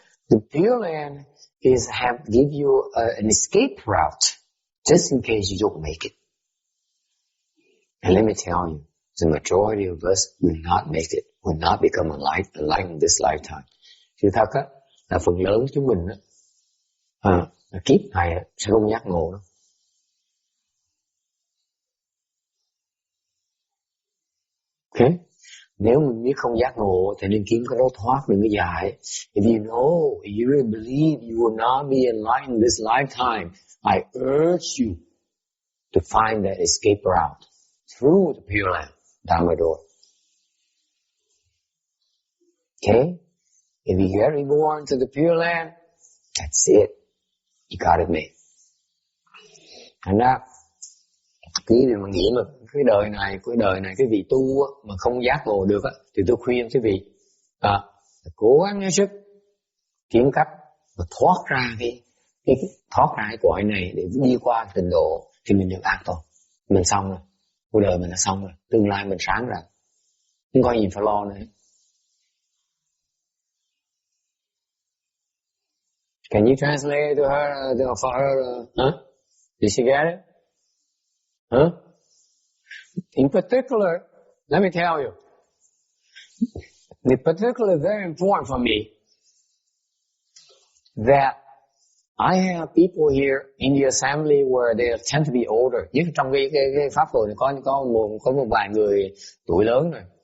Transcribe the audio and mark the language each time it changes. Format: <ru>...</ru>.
<en>The Pure Land give you an escape route, just in case you don't make it. And let me tell you, the majority of us will not make it, will not become enlightened in this lifetime.</en> <vi>Sự thật là phần lớn chúng mình kiếp này sẽ không giác ngộ đâu. Okay? Nếu mình biết không giác ngộ thì nên kiếm cái lối thoát, đừng có dại.</vi> <en>If you really believe you will not be enlightened this lifetime, I urge you to find that escape route through the Pure Land Dharma door. Okay? If you get reborn to the Pure Land, that's it. You got it made. And now,</en> <vi>Quý vị mà nghĩ mà cái đời này cái vị tu á, mà không giác ngộ được á, thì tôi khuyên quý vị cố gắng hết sức kiếm cách mà thoát ra cái cõi này để đi qua trình độ thì mình được an toàn. Mình xong rồi, cuộc đời mình đã xong rồi, tương lai mình sáng rồi, không có gì phải lo nữa.</vi> <en>Can you translate to her for her? Did she get it? In particular, let me tell you, the particular very important for me that I have people here in the assembly where they tend to be older.</en> <vi>Nhất trong cái pháp hội này có một vài người tuổi lớn rồi.</vi>